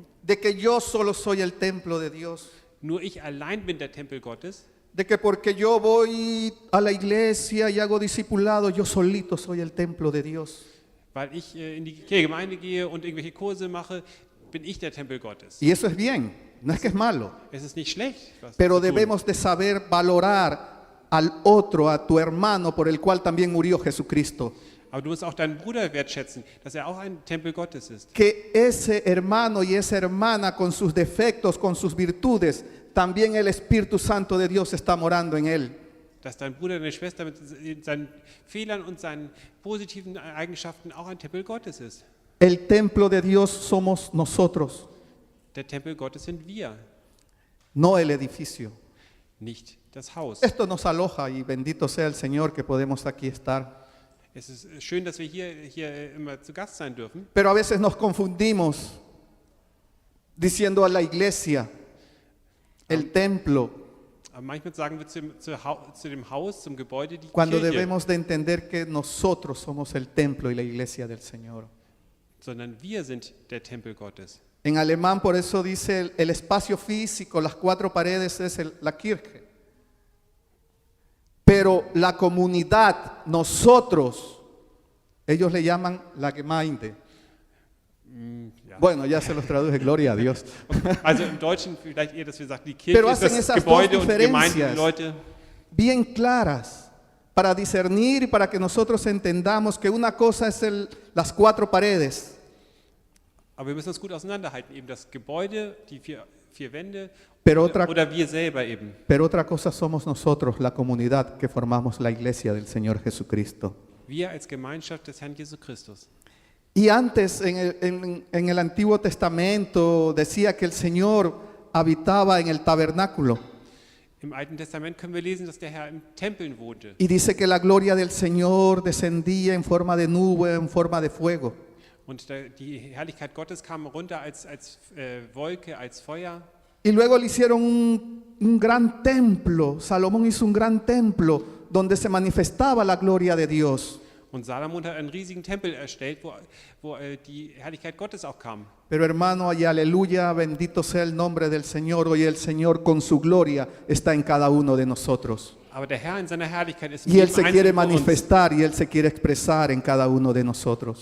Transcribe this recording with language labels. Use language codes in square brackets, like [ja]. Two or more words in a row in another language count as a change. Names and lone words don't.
[es] de que yo solo soy el templo de Dios, [de] Nur ich allein bin der Tempel Gottes. [es] de que porque yo voy a la iglesia y hago discipulado, yo solito soy el templo de Dios. [de] Weil ich in die Gemeinde gehe und irgendwelche Kurse mache, bin ich der Tempel Gottes. [es] Y eso es bien, no es que es malo, [de] Es ist nicht schlecht, was [es] pero [de] zu tun. [es] debemos de saber valorar al otro, a tu hermano, por el cual también murió Jesucristo. [de] Aber du musst auch deinen Bruder wertschätzen, dass er auch ein Tempel Gottes ist. [es] Que ese hermano y esa hermana con sus defectos, con sus virtudes, también el Espíritu Santo de Dios está morando en él. [de] Dass dein Bruder, deine Schwester mit seinen Fehlern und seinen positiven Eigenschaften auch ein Tempel Gottes ist. [es] El templo de Dios somos nosotros, [de] Der Tempel Gottes sind wir, [es] no el edificio. [de] nicht das Haus. [es] Esto nos aloja y bendito sea el Señor que podemos aquí estar. [de] Es ist schön, dass wir hier immer zu Gast sein dürfen. [es] Pero a veces nos confundimos diciendo a la iglesia, el templo, [de] Aber manchmal sagen wir zu dem Haus, zum Gebäude, die [es] cuando [de] Kirche, [es] debemos de entender que nosotros somos el templo y la iglesia del Señor. [de] sondern wir sind der Tempel Gottes. [es] En alemán por eso dice el espacio físico, las cuatro paredes es la Kirche. Pero la comunidad, nosotros, ellos le llaman la Gemeinde. [de] Ja. [es] Bueno, ya se los traduje, gloria a Dios. [de] Also im Deutschen vielleicht eher, dass wir sagen, die [es] Pero [de] Kirche ist [es] hacen [de] das [es] esas [de] Gebäude [es] dos [de] und die Gemeinde, [es] diferencias. [de] die Leute. [es] Bien claras para discernir y para que nosotros entendamos que una cosa es las cuatro paredes [de] Aber wir müssen das gut auseinanderhalten, eben das Gebäude, die vier Wände [es] Pero otra, [de] oder wir selber eben. [es] pero otra cosa somos nosotros, la comunidad que formamos la iglesia del Señor Jesucristo. [de] Wir als Gemeinschaft des Herrn Jesus Christus. [es] Y antes en el Antiguo Testamento decía que el Señor habitaba en el tabernáculo [de] Im Alten Testament können wir lesen, dass der Herr in Tempeln wohnte. [es] y dice que la gloria del Señor descendía en forma de nube, en forma de fuego. [de] Und die Herrlichkeit Gottes kam runter als Wolke, als Feuer. [es] Y luego le hicieron un gran templo, Salomón hizo un gran templo donde se manifestaba la gloria de Dios. [de] Und Salomon hat einen riesigen Tempel erstellt, wo die Herrlichkeit Gottes auch kam. [es] Pero hermano, y aleluya, bendito sea el nombre del Señor. Hoy el Señor con su gloria está en cada uno de nosotros. [de] Aber der Herr in seiner Herrlichkeit ist in [es] Y Él [de] jedem [es] se quiere [de] Einzelnen von uns. [es] manifestar y Él se quiere expresar en cada uno de nosotros.